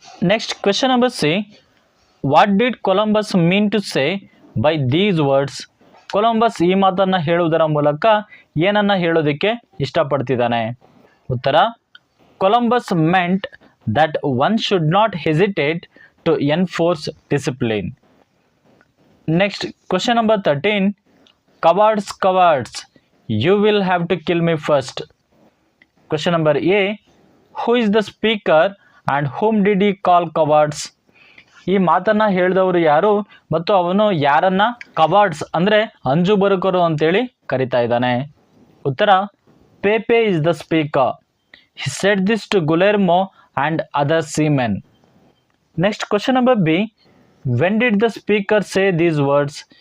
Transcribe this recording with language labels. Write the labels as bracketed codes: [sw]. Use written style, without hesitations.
[en] Next question number C, what did Columbus mean to say by these words? [kn] Columbus ಈ ಮಾತನ್ನು ಹೇಳುವುದರ ಮೂಲಕ ಏನನ್ನು ಹೇಳೋದಕ್ಕೆ ಇಷ್ಟಪಡ್ತಿದ್ದಾನೆ? [en] ಉತ್ತರ Columbus meant that one should not hesitate to enforce discipline. Next, question number 13. Cowards, cowards, you will have to kill me first. Question number A. Who is the speaker and whom did he call cowards? [kn] ಈ ಮಾತನ್ನ ಹೇಳಿದವರು ಯಾರು ಮತ್ತು ಅವನು ಯಾರನ್ನ ಕವಾರ್ಡ್ಸ್ ಅಂದ್ರೆ ಅಂಜು ಬರುಕರು ಅಂತೇಳಿ ಕರಿತಾ ಇದ್ದಾನೆ? [en] ಉತ್ತರ Pepe is the speaker. He said this to Guillermo and other seamen. Next, question number B. When did the speaker say these words?